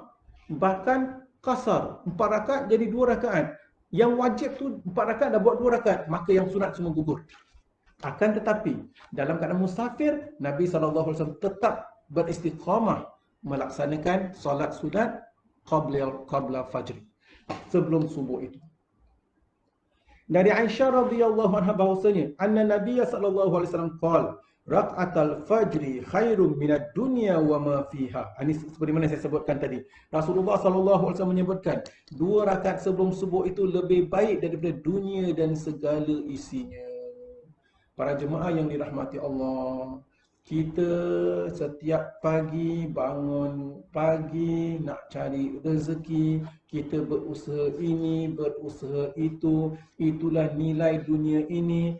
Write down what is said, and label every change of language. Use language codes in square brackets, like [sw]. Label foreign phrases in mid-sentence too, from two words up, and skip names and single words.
[ms] Bahkan qasar, 4 rakaat jadi 2 rakaat. Yang wajib tu 4 rakaat dah buat 2 rakaat, maka yang sunat semua gugur. Akan tetapi dalam keadaan musafir, Nabi SAW tetap beristiqamah melaksanakan solat sunat [ar] قبل الفجر, [ms] sebelum subuh itu. [ar] Dari Aisyah رضي الله عنها bahwasanya أن النبي صلى الله عليه وسلم قال ركعتا الفجر خير من الدنيا وما فيها. [ms] Ini seperti mana saya sebutkan tadi. Rasulullah [ar] صلى الله عليه وسلم [ms] menyebutkan 2 rakaat sebelum subuh itu lebih baik daripada dunia dan segala isinya. Para jemaah yang dirahmati Allah, kita setiap pagi bangun pagi nak cari rezeki, kita berusaha ini, berusaha itu, itulah nilai dunia ini.